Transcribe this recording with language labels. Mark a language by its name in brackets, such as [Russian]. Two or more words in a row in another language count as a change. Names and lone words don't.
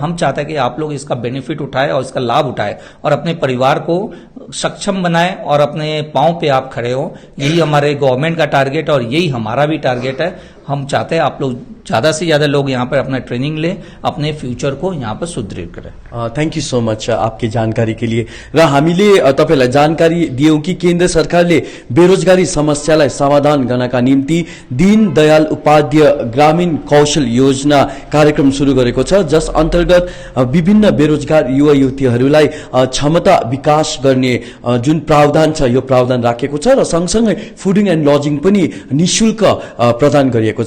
[Hindi] हम चाहते हैं कि आप लोग इसका बेनिफिट उठाए और इसका लाभ उठाए और अपने परिवार को सक्षम बनाए और अपने पांव पे आप खड़े हो। यही हमारे गवर्नमेंट का टारगेट और यही हमारा भी टारगेट है। हम चाहते हैं आप लोग ज्यादा से ज्यादा लोग यहाँ पर अपना ट्रेनिंग लें, अपने फ्यूचर को यहाँ पर सुदृढ़ करें। [English] thank you so much [Hindi] आपकी जानकारी के लिए। [Nepali] र हामीले तपाईलाई जानकारी दियौं कि केन्द्र सरकारले बेरोजगारी समस्यालाई समाधान गर्नका निम्ति दीन दयाल उपाध्याय ग्रामीण कौशल योजना कार्यक्रम शुरू गरेको छ, जस अन्तर्गत विभिन्न बेरोजगार युवा युवतीहरूलाई क्षमता विकास गर्ने जुन प्रावधान छ यो प्रावधान राखेको छ र सँगसँगै [English] fooding and lodging [Nepali] पनि निशुल्क प्रदान गरिएको छ।